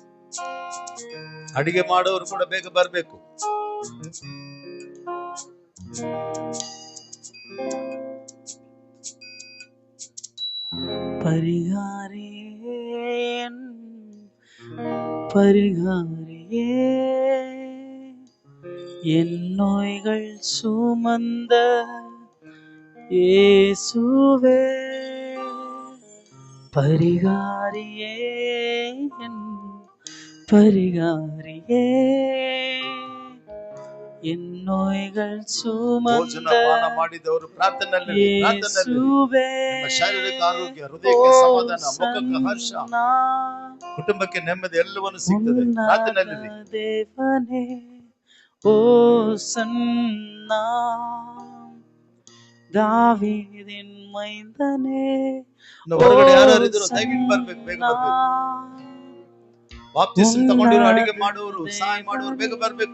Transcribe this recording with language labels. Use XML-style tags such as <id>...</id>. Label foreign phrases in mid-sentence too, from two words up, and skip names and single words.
<kn>ಅಡಿಗೆ ಮಾಡೋರು ಕೂಡ ಬೇಗ ಬರ್ಬೇಕು.</kn> <ta>பரிகாரியே என் பரிகாரியே என் நோய்கள் சுமந்த இயேசுவே பரிகாரியே என் பரிகாரியே என் நோய்கள்</ta> <kn>ಭೋಜನ</kn> <ta>சுமந்த</ta> <kn>ಪಾನ ಮಾಡಿದವರು ಪ್ರಾರ್ಥನೆಯಲ್ಲಿ</kn> <ta>இயேசுவே</ta> <kn>ನಿಮ್ಮ ಶಾರೀರಿಕ ಆರೋಗ್ಯ, ಹೃದಯಕ್ಕೆ ಸಮಾಧಾನ, ಮುಖಕ್ಕೆ ಹರ್ಷ, ಕುಟುಂಬಕ್ಕೆ ನೆಮ್ಮದಿ ಎಲ್ಲವನ್ನು ಸಿಗ್ತದೆ. ಪ್ರಾರ್ಥನೆಯಲ್ಲಿ</kn> <ta>தேவனே ஓ சன்னா தாவீதின் மைந்தனே</ta> <kn>ಹೊರಗಡೆ ಯಾರು ಇದ್ರು ದಯವಿಟ್ಟು ಬರ್ಬೇಕು, ಬೇಗ ಬರ್ಬೇಕು. ಬಾಪ್ತಿಸ್ಮ ತಗೊಂಡಿರೋ ಅಡಿಗೆ ಮಾಡುವವರು, ಸಹಾಯ ಮಾಡುವವರು ಬೇಗ ಬರ್ಬೇಕು.</kn>